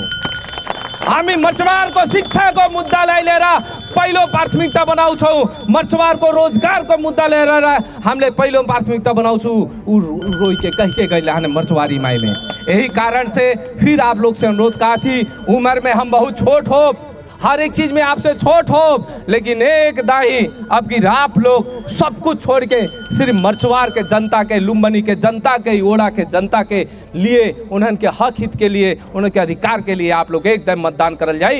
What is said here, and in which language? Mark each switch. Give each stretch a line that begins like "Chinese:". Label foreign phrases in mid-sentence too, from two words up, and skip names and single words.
Nepali: हामी मर्चवारको शिक्षाको मुद्दालाई लिएर पहिलो प्राथमिकता बनाउँछौँ। मर्चवारको रोजगारको मुद्दा लिएर हामीले पहिलो प्राथमिकता बनाउँछौँ।
Bhojpuri: ऊ रोई के कह के गई लाने मर्चवारी माई में। यही कारण से फिर आप लोग से अनुरोध कहा थी, उम्र में हम बहुत छोट हो, हर एक चीज में आपसे छोट हो, लेकिन एक दाई अब की आप लोग सब कुछ छोड़ के सिर्फ मर्चवार के जनता के, लुम्बनी के जनता के, ओड़ा के जनता के लिए, उन्हन के हक हित के लिए, उनके अधिकार के लिए आप लोग एकदम मतदान करल जाई।